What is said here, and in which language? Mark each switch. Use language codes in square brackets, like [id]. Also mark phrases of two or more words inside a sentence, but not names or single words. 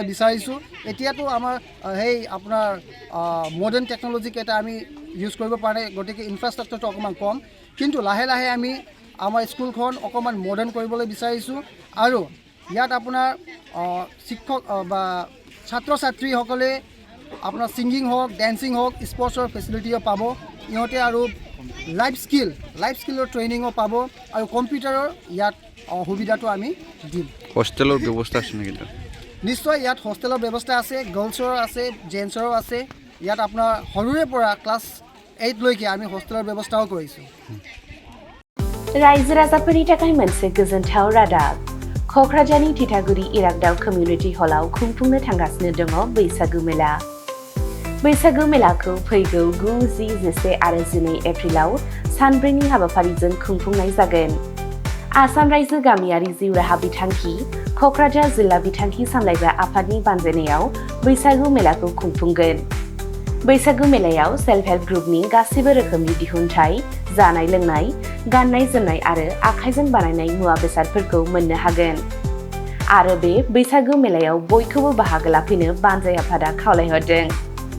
[as] বিচাৰিছোঁ এতিয়াতো আমাৰ সেই আপোনাৰ [en] modern technology [as] কেইটা আমি ইউজ কৰিব পাৰে গতিকে ইনফ্ৰাষ্ট্ৰাকচাৰটো অকণমান কম কিন্তু লাহে লাহে আমি আমাৰ স্কুলখন অকণমান মডাৰ্ণ কৰিবলৈ বিচাৰিছোঁ আৰু ইয়াত আপোনাৰ শিক্ষক বা ছাত্ৰ ছাত্ৰীসকলে আপোনাৰ ছিংগিং হওক ডেন্সিং হওক স্পৰ্টছৰ ফেচিলিটিও পাব ইহঁতে আৰু লাইফ স্কিলৰ ট্ৰেইনিঙো পাব আৰু কম্পিউটাৰৰ ইয়াত সুবিধাটো আমি দিম হোষ্টেলৰ ব্যৱস্থা আছে নেকি নিশ্চয় ইয়াত হোষ্টেলৰ ব্যৱস্থা আছে গাৰ্লছৰ আছে জেন্টছৰো আছে ইয়াত আপোনাৰ সৰুৰে পৰা ক্লাছ 8 লৈকে আমি হোষ্টেলৰ ব্যৱস্থাও কৰিছোঁ [brx] रायजो राजाफोरनि थाखाय मोनसे गोजोनथाव रादाब क'क्राझारनि थिथागुरि इरागदाव कमिउनिटि हलाव खुंफुंनो थांगासिनो दङ बैसागु मेला बैसागु मेलाखौ फैगौ 9, 10, 11 आरो 12 एप्रिलाव सानब्रैनि हाबाफारिजों खुंफुंनाय जागोन आसाम रायजो गामियारि जिउ राहा बिथांखि क'क्राझार जिल्ला बिथांखि सामलायग्रा आफादनि बानजायनायाव बैसागु मेलाखौ खुंफुंगोन बैसागु मेलायाव [en] self help [brx] ग्रुपनि गासिबो रोखोमनि दिहुनथाय जानाय लोंनाय गाननाय जोमनाय आरो आखाइजों बानायनाय मुवा बेसादफोरखौ मोननो हागोन आरो बे बैसागु मेलायाव बयखौबो बाहागो लाफैनो बानजाय आफादा खावलायहरदों